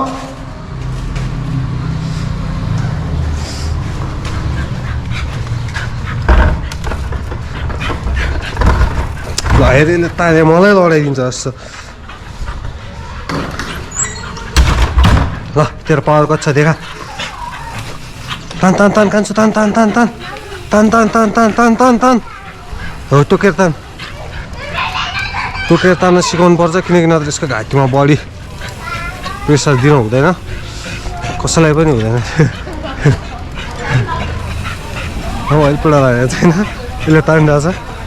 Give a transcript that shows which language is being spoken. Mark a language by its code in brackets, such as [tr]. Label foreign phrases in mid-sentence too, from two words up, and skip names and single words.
[ne] हेरेले तारे मलाई लडाइदिन्छ जस्तो। ल तेरो पावर कति छ देखा। तान तान तान कान्छु, तान तान तान तान तान तान तान तान तान तान तान हो टोकेर तान। टोकेर तान्न सिकाउनु पर्छ, किनकि नत्र यसको घाँटीमा बढी प्रेसर दिनु हुँदैन, कसैलाई पनि हुँदैन। अहिले पुरा लागेको छैन, यसले तानिरहेको छ।